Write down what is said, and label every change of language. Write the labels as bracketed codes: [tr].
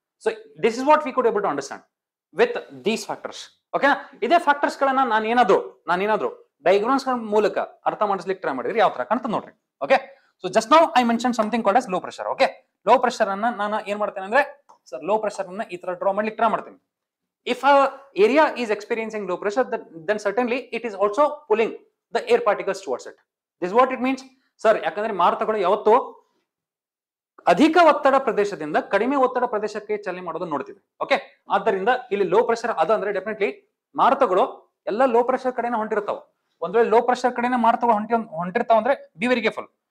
[en] So this is what we could able to understand with these factors. ಓಕೆನಾ? [kn] ಇದೇ factors ಗಳನ್ನ ನಾನೇನಾದ್ರೂ diagrams ಗಳ ಮೂಲಕ ಅರ್ಥ ಮಾಡಿಸ್ಲಿಕ್ಕೆ ಟ್ರೈ ಮಾಡಿದ್ರೆ ಯಾವ ತರ ಕಾಣ್ತದೆ ನೋಡ್ರಿ. Okay, [en] So just now I mention something called as low pressure. [kn] Okay, low pressure ಅನ್ನ ನಾನು ಏನ್ ಮಾಡ್ತೇನೆ ಅಂದ್ರೆ ಸರ್ ಲೋ ಪ್ರೆಷರ್ ಅನ್ನ ಈ ತರ ಡ್ರಾ ಮಾಡ್ಲಿಕ್ಕೆ ಟ್ರೈ ಮಾಡ್ತೀನಿ. [en] If a area is experiencing low pressure, then certainly it is also pulling the air particles towards it. This is what it means. [kn] Sir ಯಾಕಂದ್ರೆ ಮಾರುತಗಳು ಯಾವತ್ತೂ ಅಧಿಕ ಒತ್ತಡ ಪ್ರದೇಶದಿಂದ ಕಡಿಮೆ ಒತ್ತಡ ಪ್ರದೇಶಕ್ಕೆ ಚಲನೆ ಮಾಡೋದನ್ನ ನೋಡ್ತೀವಿ. ಓಕೆ, ಆದ್ದರಿಂದ ಇಲ್ಲಿ ಲೋ ಪ್ರೆಷರ್ ಅದ ಅಂದ್ರೆ ಡೆಫಿನೆಟ್ಲಿ ಮಾರುತಗಳು ಎಲ್ಲ ಲೋ ಪ್ರೆಷರ್ ಕಡೆನೇ ಹೊಂಟಿರ್ತಾವ. ಒಂದ್ ವೇಳೆ ಲೋ ಪ್ರೆಷರ್ ಕಡೆನೇ ಮಾರುತಗಳು ಹೊಂಟಿರ್ತಾವ ಅಂದ್ರೆ [en] Be very careful.